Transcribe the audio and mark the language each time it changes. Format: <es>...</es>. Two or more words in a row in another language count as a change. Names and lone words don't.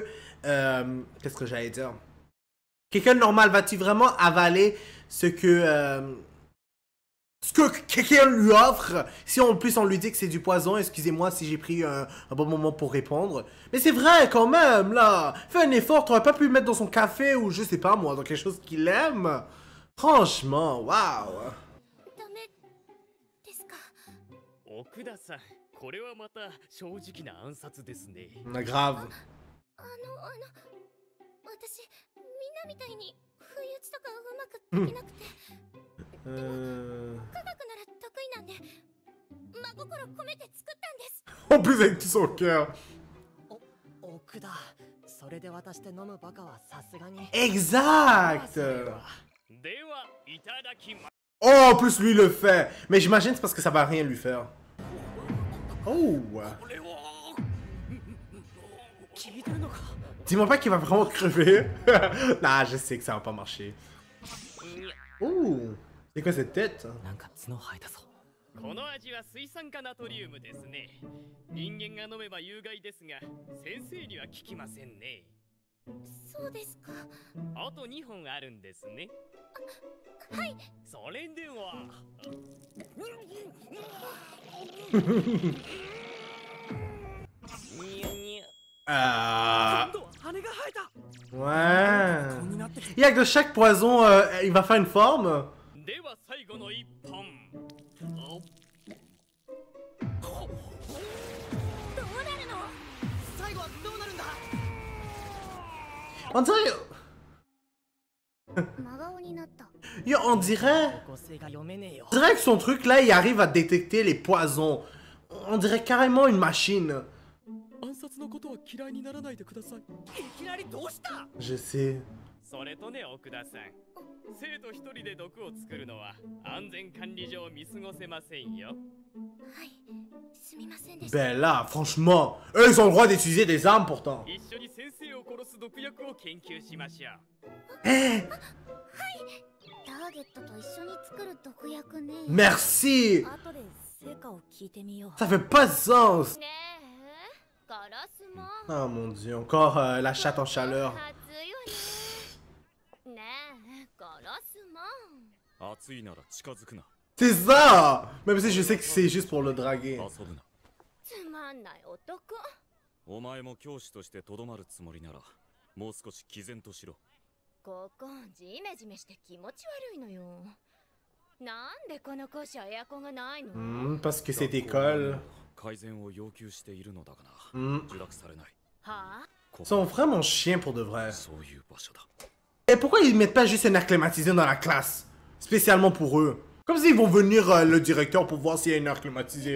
<fr>qu'est-ce que j'allais dire? Quelqu'un de normal va-t-il vraiment avaler ce que quelqu'un lui offre, si en plus on lui dit que c'est du poison? Excusez-moi si j'ai pris un bon moment pour répondre. Mais c'est vrai quand même, là. Fais un effort, t'aurais pas pu le mettre dans son café ou je sais pas moi, dans quelque chose qu'il aime. Franchement, waouh.</fr> <ja>奥田さん、これはまた正直な暗殺ですね。</ja> <fr>grave.</fr> <ja>私みんなみたいに不意打ちとかうまくできなくて、科学なら得意なんで真心込めて作ったんです。</ja> <fr>En plus avec tout son cœur.</fr> <ja>奥田、それで渡して飲むバカはさすがに。</ja> <fr>Exact.</fr> <ja>ではいただきます。</ja> <fr>Oh, en plus lui le fait. Mais j'imagine c'est parce que ça va rien lui faire. Oh. Dis-moi pas qu'il va vraiment crever. Nah, je sais que ça va pas marcher. Oh. C'est quoi cette tête?</fr> <ja>なんか角生えたぞ。この味は水酸化ナトリウムですね。人間が飲めば有害ですが、先生には効きませんね。そうですか。あと2本あるんですね。はい。それでは。</ja> <fr>Ouais. Il y a que de chaque poison, il va faire une forme.</fr> <ja>では最後の1本。</ja> <fr>On dirait... Yo, on dirait que son truc là, il arrive à détecter les poisons. On dirait carrément une machine. Je sais.</fr> <ja>それとね、奥田さん。生徒一人で毒を作るのは安全管理上見過ごせませんよ。はい、すみませんでした。</ja> <fr>Ben là, franchement, eux ils ont le droit d'utiliser des armes pourtant.</fr> <ja>一緒に先生を殺す毒薬を研究しましょう。はい。ターゲットと一緒に作る毒薬ね。</ja> <fr>Merci.</fr> <ja>後で成果を聞いてみよう。</ja> <fr>Ça fait pas de sens.</fr> <ja>ねえ、ガラスも。</ja> <fr>Oh mon dieu, encore la chatte en chaleur.</fr> <ja>ねえ、ガラスも。熱いなら近づくな。</ja> <fr>C'est ça. Même si je sais que c'est juste pour le draguer.</fr> <ja>つまんない男。お前も教師としてとどまるつもりなら、もう少し毅然としろ。ここジメジメして気持ち悪いのよ。なんでこの校舎エアコンがないの？</ja> <fr>Parce que c'est école.</fr> <ja>改善を要求しているのだがな。受諾されない。はあ？</ja> <fr>Ils sont vraiment chiens pour de vrai.</fr> <ja>そういう場所だ。</ja> <fr>Et pourquoi ils mettent pas juste un air climatisé dans la classe? Spécialement pour eux. Comme s'ils vont venir le directeur pour voir s'il y a une air climatisée.</fr>